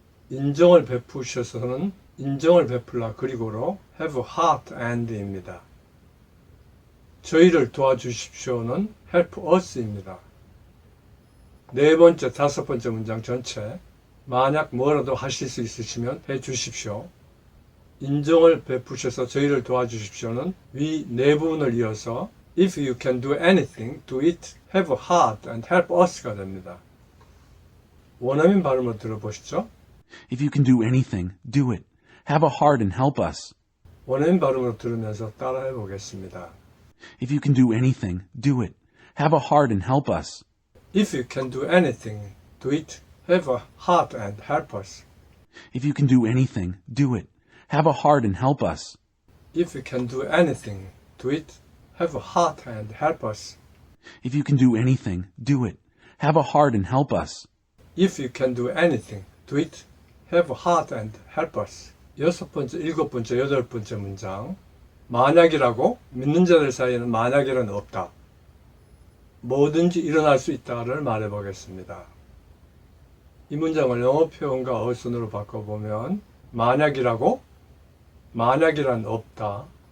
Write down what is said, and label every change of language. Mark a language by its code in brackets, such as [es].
[ko] 인정을 베푸셔서는 인정을 베풀라 그리고로 [en] have heart and [ko] 입니다. 저희를 도와주십시오는 [en] help us [ko] 입니다. 네 번째, 다섯 번째 문장 전체 만약 뭐라도 하실 수 있으시면 해 주십시오. 인정을 베푸셔서 저희를 도와주십시오는 위 네 부분을 이어서 [en] if you can do anything, do it, have a heart and help us가 됩니다. [ko] 원어민 발음을 들어보시죠. [en] If you can do anything, do it. Have a heart and help us. [ko] 원어민 발음으로 들으면서 따라해 보겠습니다. [en] If you can do anything, do it. Have a heart and help us. If you can do anything, do it, have a heart and help us. If you can do anything, do it. Have a heart and help us. If you can do anything, do it, have a heart and help us. If you can do anything, do it. Have a heart and help us. If you can do anything, do it, have a heart and help us. [ko] 여섯 번째, 일곱 번째, 여덟 번째 문장. 만약이라고 믿는 자들 사이에는 만약이란 없다. 뭐든지 일어날 수 있다를 말해보겠습니다. 이 문장을 영어 표현과 어순으로 바꿔보면 만약이라고 만약이란 없다.